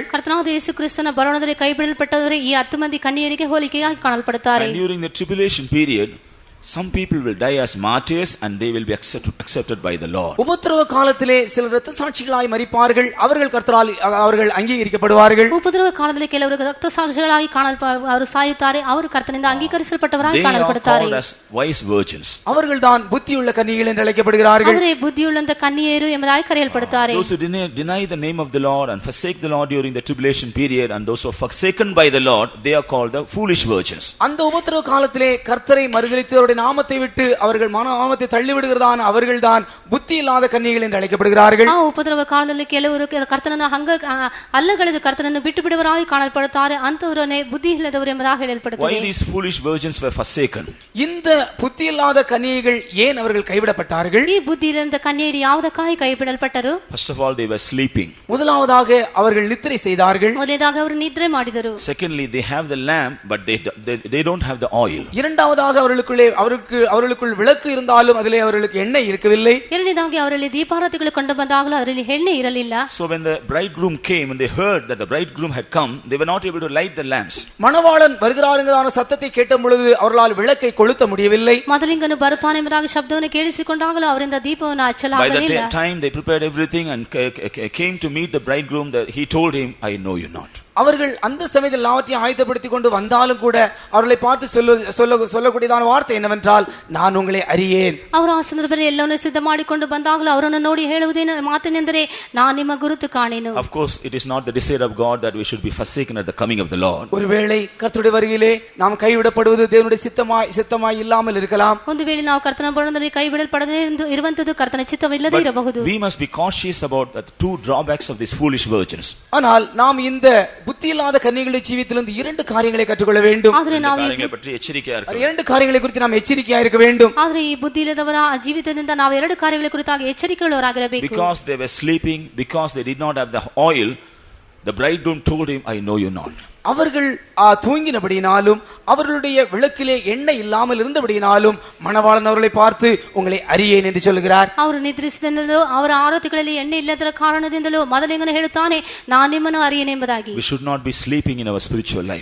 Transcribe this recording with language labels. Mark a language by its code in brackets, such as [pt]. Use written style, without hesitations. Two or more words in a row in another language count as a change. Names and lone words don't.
[kn] ಕರ್ತನಾದ ಯೇಸು ಕ್ರಿಸ್ತನ ಬರಣದಲ್ಲಿ ಕೈಬಿಡಲ್ಪಟ್ಟವರೇ ಈ 10 ಮಂದಿ ಕನ್ಯೆಯರಿಗೆ ಹೋಲಿಕೆಯಾಗಿ ಕಾಣಲ್ಪಡುತ್ತಾರೆ. [en] And during the tribulation period, some people will die as martyrs and they will be accepted by the Lord. [ta] உபத்திரவ காலத்திலே சில இரத்த சாட்சிகளாய் மரிப்பார்கள், அவர்கள் கர்த்தரால் அவர்கள் அங்கீகரிக்கப்படுவார்கள். [kn] ಉಪದ್ರವ ಕಾಲದಲ್ಲಿ ಕೆಲವರು ರಕ್ತ ಸಾಕ್ಷಿಗಳಾಗಿ ಅವರು ಸಾಯುತ್ತಾರೆ, ಅವರು ಕರ್ತನಿಂದ ಅಂಗೀಕರಿಸಲ್ಪಟ್ಟವರಾಗಿ ಕಾಣಲ್ಪಡುತ್ತಾರೆ. [en] They are called as wise virgins. [ta] அவர்கள்தான் புத்தியுள்ள கன்னிகைகள் என்று அழைக்கப்படுகிறார்கள். [kn] ಅವರೇ ಬುದ್ಧಿಯುಳ್ಳಂತ ಕನ್ಯೆಯರು ಎಂಬುದಾಗಿ ಕರೆಯಲ್ಪಡುತ್ತಾರೆ. [en] Those who deny the name of the Lord and forsake the Lord during the tribulation period, and those who are forsaken by the Lord, they are called the foolish virgins. [ta] அந்த உபத்திரவ காலத்திலே கர்த்தரை மறுதலித்து நாமத்தை விட்டு அவர்கள் நாமத்தை தள்ளி விடுகிறதான அவர்கள்தான் புத்தி இல்லாத கன்னிகைகள் என்று அழைக்கப்படுகிறார்கள். [kn] ಆ ಉಪದ್ರವ ಕಾಲದಲ್ಲಿ ಕೆಲವರು ಕರ್ತನನ್ನ ಅಲ್ಲಗಳೆದು ಕರ್ತನನ್ನು ಬಿಟ್ಟು ಬಿಡುವರಾಗಿ ಕಾಣಲ್ಪಡುತ್ತಾರೆ, ಅಂತವರನ್ನೇ ಬುದ್ಧಿ ಇಲ್ಲದವರು ಎಂಬುದಾಗಿ ಹೇಳಲ್ಪಡುತ್ತದೆ. [en] Why these foolish virgins were forsaken? [ta] இந்த புத்தி இல்லாத கன்னிகைகள் ஏன் அவர்கள் கைவிடப்பட்டார்கள்? [kn] ಈ ಬುದ್ಧಿ ಇಲ್ಲದ ಕನ್ಯೆಯರು ಯಾವುದಕ್ಕಾಗಿ ಕೈಬಿಡಲ್ಪಟ್ಟರು? [en] First of all, they were sleeping. [ta] முதலாவதாக அவர்கள் நித்திரை செய்தார்கள். [kn] ಮೊದಲನೇದಾಗಿ ಅವರು ನಿದ್ರೆ ಮಾಡಿದರು. [en] Secondly, they have the lamp but they don't have the oil. [ta] இரண்டாவதாக அவர்களுக்குள் விளக்கு இருந்தாலும் அதிலே அவர்களுக்கு எண்ணெய் இருக்கவில்லை. [kn] ಎರಡನೇದಾಗಿ ಅವರಲ್ಲಿ ದೀಪಾರತಿಗಳು ಕಂಡು ಬಂದಾಗಲೂ ಅದರಲ್ಲಿ ಎಣ್ಣೆ ಇರಲಿಲ್ಲ. [en] So when the bridegroom came and they heard that the bridegroom had come, they were not able to light the lamps. [ta] மணவாளன் வருகிறார் என்கிறதான சத்தத்தை கேட்ட பொழுது அவர்களால் விளக்கை கொளுத்த முடியவில்லை. [kn] ಮದಲಿಂಗನು ಬರುತ್ತಾನೆ ಎಂಬುದಾಗಿ ಶಬ್ದವನ್ನು ಕೇಳಿಸಿಕೊಂಡಾಗಲೂ ಅವರಿಂದ ದೀಪವನ್ನು ಹಚ್ಚಲಾಗಲಿಲ್ಲ. [en] By the time they prepared everything and came to meet the bridegroom, he told him, I know you not. [ta] அவர்கள் அந்த சமயத்தில் எல்லாவற்றையும் ஆயத்தப்படுத்திக் கொண்டு வந்தாலும் கூட அவர்களை பார்த்து சொல்லக்கூடியதான வார்த்தை என்னவென்றால், நான் உங்களை அறியேன். [kn] ಅವರು ಆ ಸಂದರ್ಭದಲ್ಲಿ ಎಲ್ಲವನ್ನೂ ಸಿದ್ಧ ಮಾಡಿಕೊಂಡು ಬಂದಾಗಲೂ ಅವರನ್ನು ನೋಡಿ ಹೇಳುವುದೇನು ಮಾತನೆಂದರೆ, ನಾನು ನಿಮ್ಮ ಗುರುತು ಕಾಣೆನು. [en] Of course, it is not the desire of God that we should be forsaken at the coming of the Lord. [ta] ஒருவேளை கர்த்தருடைய வருகையிலே நாம் கைவிடப்படுவது தேவனுடைய சித்தமாய் இல்லாமல் இருக்கலாம். [kn] ಒಂದು ವೇಳೆ ನಾವು ಕರ್ತನ ಬರಣದಲ್ಲಿ ಕೈಬಿಡಲ್ಪಡದೆ ಇರುವಂತದ್ದು ಕರ್ತನ ಚಿತ್ತವಿಲ್ಲದೆ ಇರಬಹುದು. [en] We must be cautious about the two drawbacks of these foolish virgins. [ta] ஆனால் நாம் இந்த புத்தி இல்லாத கன்னிகளுடைய ஜீவிதத்திலிருந்து 2 காரியங்களை கற்றுக்கொள்ள வேண்டும். காரியங்களை பற்றி எச்சரிக்கையா இருக்க. 2 காரியங்களை குறித்து நாம் எச்சரிக்கையா இருக்க வேண்டும். [kn] ಆದರೆ ಈ ಬುದ್ಧಿ ಇಲ್ಲದವರ ಜೀವಿತದಿಂದ ನಾವು 2 ಕಾರ್ಯಗಳ ಕುರಿತಾಗಿ ಎಚ್ಚರಿಕೆಯುಳ್ಳವರಾಗಿರಬೇಕು. [en] Because they were sleeping, because they did not have the oil, the bridegroom told him, I know you not. [ta] அவர்கள் தூங்கினபடியினாலும் அவர்களுடைய விளக்கிலே எண்ணெய் இல்லாமல் இருந்தபடியினாலும் மணவாளன் அவர்களை பார்த்து உங்களை அறியேன் என்று சொல்கிறார். [kn] ಅವರು ನಿದ್ರಿಸಿದೆಂದಲೂ ಅವರ ಆರತಿಗಳಲ್ಲಿ ಎಣ್ಣೆ ಇಲ್ಲದರ ಕಾರಣದಿಂದಲೂ ಮದಲಿಂಗನು ಹೇಳುತ್ತಾನೆ, ನಾನು ನಿಮ್ಮನ್ನು அறியேன் ಎಂಬುದಾಗಿ. [en] We should not be sleeping in our spiritual life.